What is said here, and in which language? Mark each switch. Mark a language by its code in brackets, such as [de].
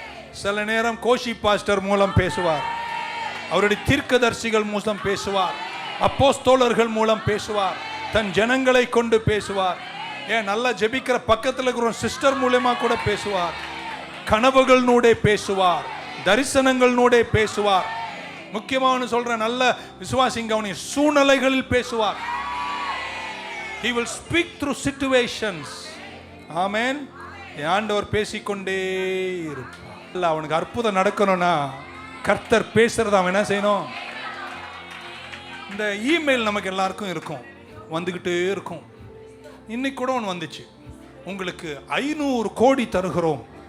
[ta] சில நேரம் கோஷி பாஸ்டர் மூலம் பேசுவார், அவருடைய தீர்க்கதரிசிகள் மூலம் பேசுவார், அப்போஸ்தலர்கள் மூலம் பேசுவார், தன் ஜனங்களை கொண்டு பேசுவார். ஏன் நல்லா ஜெபிக்கிற பக்கத்தில் இருக்கிற சிஸ்டர் மூலமா கூட பேசுவார். கனவுகளோட பேசுவார், தரிசனங்களோட பேசுவார். முக்கியமான சொல்ற, நல்ல விசுவாசிங்க, சூழ்நிலைகளில் பேசுவார். [en] He will speak through situations. [ta] ஆமென். ஆண்டவர் பேசிக்கொண்டே இருப்பார். அவனுக்கு அற்புதம் நடக்கணும்னா கர்த்தர் பேசுறத அவன் என்ன செய்யணும்? இந்த இமெயில் நமக்கு எல்லாருக்கும் இருக்கும், வந்துகிட்டே இருக்கும். இன்னைக்கு கூட ஒன்று வந்துச்சு, உங்களுக்கு 500 கோடி தருகிறோம்.